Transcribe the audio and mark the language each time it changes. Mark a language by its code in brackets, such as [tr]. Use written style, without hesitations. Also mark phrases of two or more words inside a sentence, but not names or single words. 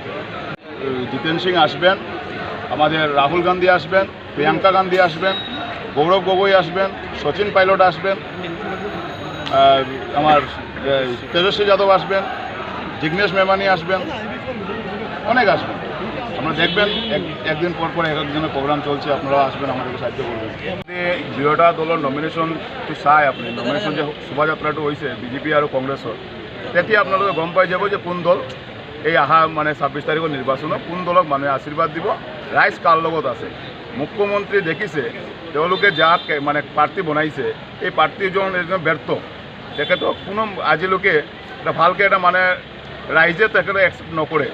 [bn] জিতেন সিং আসবেন, আমাদের রাহুল গান্ধী আসবেন, প্রিয়াঙ্কা গান্ধী আসবেন, গৌরব গগৈ আসবেন, সচিন পাইলট আসবেন, আমার তেজস্বী যাদব আসবেন, জিগ্নেশ মেমানি আসবেন, অনেক আসবেন। আপনারা দেখবেন একদিন পর পর একজনের প্রোগ্রাম চলছে, আপনারাও আসবেন, আমাদেরকে সাহায্য করবেন। দুয়োটা দলের নমিনেশনটো চাই, আপনি নমিনেশন যে শোভাযাত্রাটো হয়েছে বিজেপি আর কংগ্রেসের, [as] তেতিয়া আপোনালোকে গম পাই যাব যে কোন দল এই 26 তাৰিখৰ নিৰ্বাচনত কোন দলক মানুহে আশীৰ্বাদ দিব, ৰাইজ কাৰ লগত আছে। মুখ্যমন্ত্ৰী দেখিছে তেওঁলোকে যাক প্ৰাৰ্থী বনাইছে, এই প্ৰাৰ্থীজন এজন ব্যৰ্থ। তেখেতক কোনো আজিলৈকে এটা ভালকৈ ৰাইজে তেখেতক একচেপ্ট নকৰে।